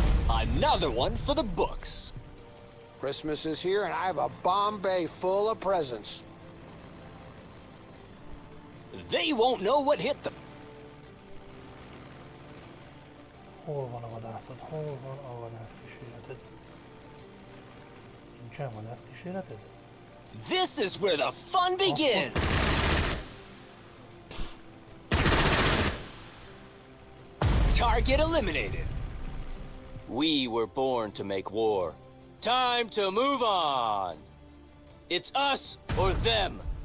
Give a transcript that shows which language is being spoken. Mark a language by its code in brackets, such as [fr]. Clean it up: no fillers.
[en] Another one for the books. Christmas is here and I have a bomb bay full of presents. They won't know what hit them. [hu] Hol van a vadászod? Hol van a vadászkísérleted? Nincsen vadászkísérleted? [en] This is where the fun begins. Target eliminated. We were born to make war. Time to move on. It's us or them.